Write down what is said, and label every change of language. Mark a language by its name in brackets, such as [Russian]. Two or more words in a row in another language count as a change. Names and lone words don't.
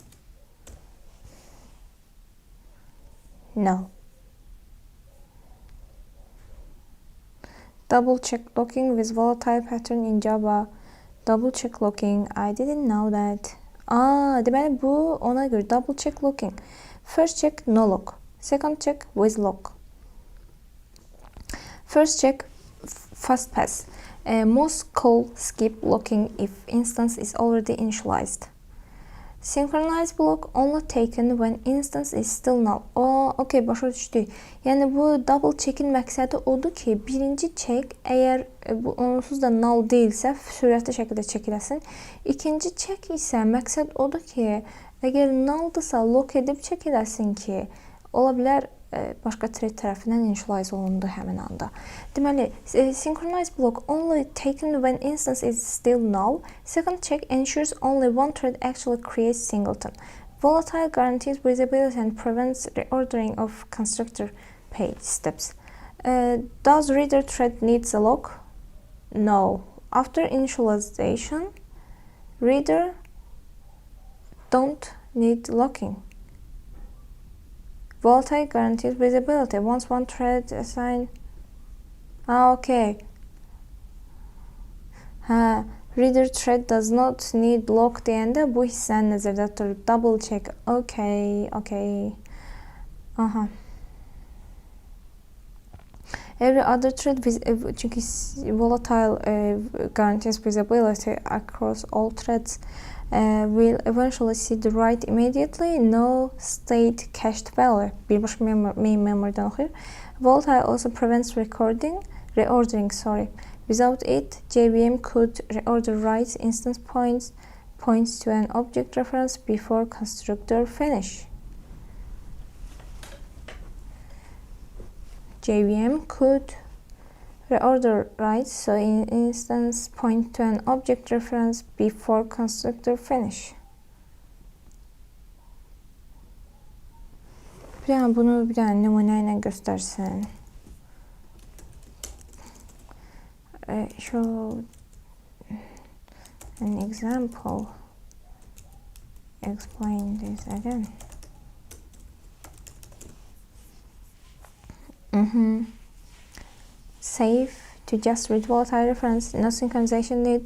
[English] No. Double check locking with volatile pattern in Java. Double check locking. I didn't know that. [Azerbaijani] Deməli bu ona görə [English] double check locking. First check no lock. Second check with lock. First check fast pass. Most call skip locking if instance is already initialized. Synchronize block only taken when instance is still null. [Azerbaijani] Okay, başa düşdük. Yəni bu [English] double check- [Azerbaijani] in məqsədi odur ki, birinci check əgər bu onsuz da null deyilsə, sürətli şəkildə check eləsin. İkinci check isə məqsəd odur ki, əgər nulldırsa lock edib check eləsin ki, ola bilər başqa thread tərəfindən initialize olundu həmin anda. Deməli, [English] synchronize block only taken when instance is still null. Second check ensures only one thread actually creates singleton. Volatile guarantees visibility and prevents reordering of constructor page steps. Does reader thread needs a lock? No. After initialization, reader don't need locking. Volatile guarantees visibility once one thread assigned. Okay. Reader thread does not need lock [Azerbaijani] deyəndə bu hissəni nəzərdə tutur. [English] Double check. Okay. Every other thread çünki volatile guarantees visibility across all threads. Will eventually see the write immediately. No state cached value. [Azerbaijani] Birbaşa main memory'dan oxuyur. [English] Volatile also prevents reordering. Without it, JVM could reorder writes instance points to an object reference before constructor finish. JVM could reorder writes, so in instance point to an object reference before constructor finish. [Azerbaijani] Bunu bir dənə nümunə ilə göstərsin. [English] Show an example. Explain this again. Save to just read volatile reference, no synchronization need.